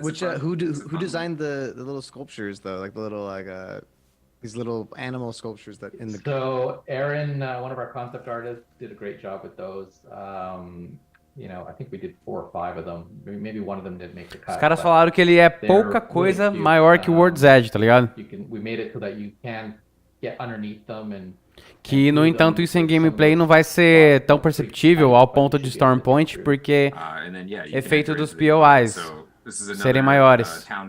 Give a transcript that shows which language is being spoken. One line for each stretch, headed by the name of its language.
English: Which who designed the little sculptures though, like the little these little animal sculptures that in the. So Aaron, one of our concept artists, did a great job with those. I think we did 4 or 5 of them. Maybe one of them didn't make the cut.
Portuguese: Os caras falaram que ele é pouca coisa maior que o World's Edge, tá ligado?
English: We made it so that you can get underneath them and
Portuguese: que, no entanto, isso em gameplay não vai ser tão perceptível ao ponto de Storm Point, porque efeito dos POIs serem maiores.